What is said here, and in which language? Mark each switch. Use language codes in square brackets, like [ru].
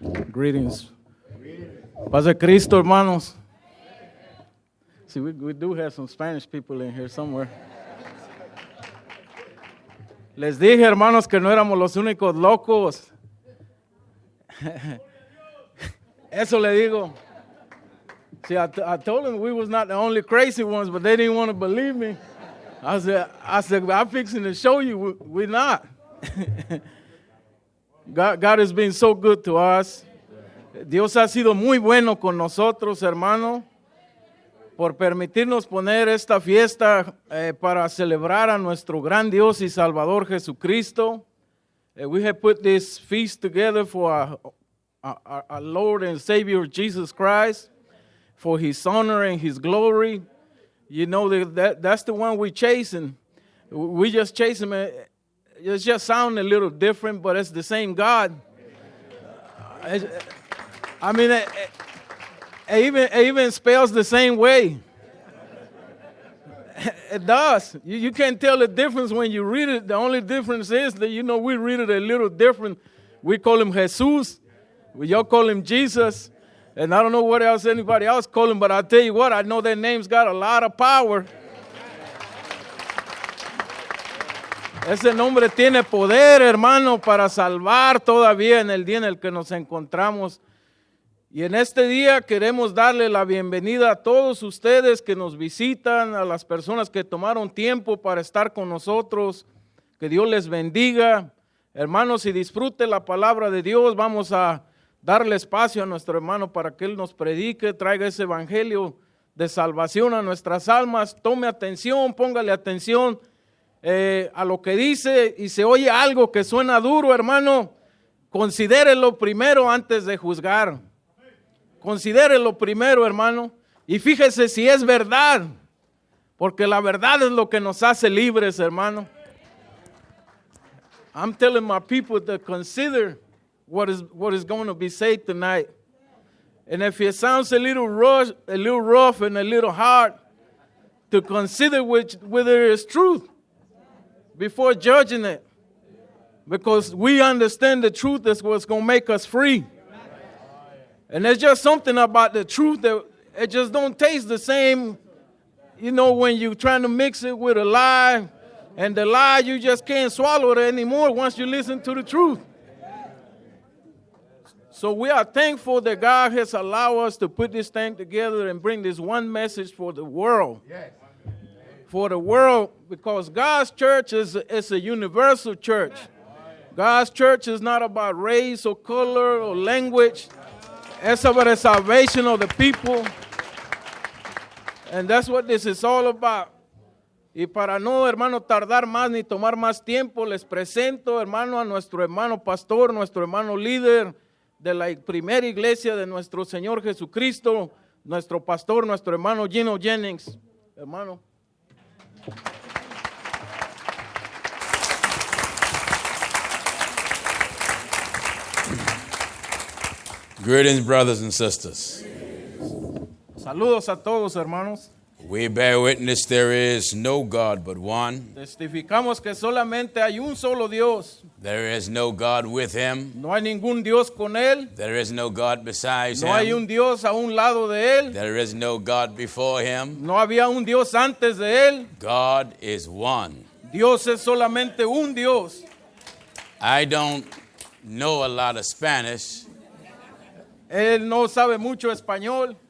[es] Greetings. Paz de Cristo, hermanos. [en] See, we do have some Spanish people in here somewhere. [es] Les dije, hermanos, que no éramos los únicos locos. Eso le digo. [en] See, I told them we was not the only crazy ones, but they didn't want to believe me. I said, I'm fixing to show you we're not. God has been so good to us. [es] Dios ha sido muy bueno con nosotros, hermano, por permitirnos poner esta fiesta para celebrar a nuestro gran Dios y Salvador Jesucristo. [en] We have put this feast together for our Lord and Savior Jesus Christ, for His honor and His glory. You know, that's the one we're chasing. We just chase Him. It just sounds a little different, but it's the same God. I mean, it even spells the same way. It does. You can't tell the difference when you read it. The only difference is that, we read it a little different. We call Him Jesus. Y'all call Him Jesus. And I don't know what else anybody else call Him, but I tell you what, I know their name's got a lot of power. [es] Ese nombre tiene poder, hermano, para salvar todavía en el día en el que nos encontramos. Y en este día queremos darle la bienvenida a todos ustedes que nos visitan, a las personas que tomaron tiempo para estar con nosotros. Que Dios les bendiga. Hermanos, y disfrute la palabra de Dios. Vamos a darle espacio a nuestro hermano para que Él nos predique, traiga ese evangelio de salvación a nuestras almas. Tome atención, póngale atención a lo que dice, y se oye algo que suena duro, hermano, considérelo primero antes de juzgar. Considérelo primero, hermano, y fíjese si es verdad, porque la verdad es lo que nos hace libres, hermano. [en] I'm telling my people to consider what is going to be said tonight. And if it sounds a little rough and a little hard, to consider whether it's truth before judging it, because we understand the truth is what's going to make us free. And there's just something about the truth that it just don't taste the same, when you're trying to mix it with a lie, and the lie, you just can't swallow it anymore once you listen to the truth. So we are thankful that God has allowed us to put this thing together and bring this one message for the world. Yes. For the world, because God's church is a universal church. God's church is not about race or color or language. It's about the salvation of the people. And that's what this is all about. [es] Y para no, hermano, tardar más ni tomar más tiempo, les presento, hermano, a nuestro hermano pastor, nuestro hermano líder de la primera iglesia de nuestro Señor Jesucristo, nuestro pastor, nuestro hermano Gino Jennings. Hermano. [en] Greetings, brothers and sisters. [es] Saludos a todos, hermanos. [en] We bear witness there is no God but one. [es] Testificamos que solamente hay un solo Dios. [en] There is no God with Him. [es] No hay ningún Dios con Él. [en] There is no God besides [es] No hay [en] Him. [es] un Dios a un lado de Él. [en] There is no God before Him. [es] No había un Dios antes de Él. [en] God is one. [es] Dios es solamente un Dios. [en] I don't know a lot of Spanish, [es] Él no sabe mucho español.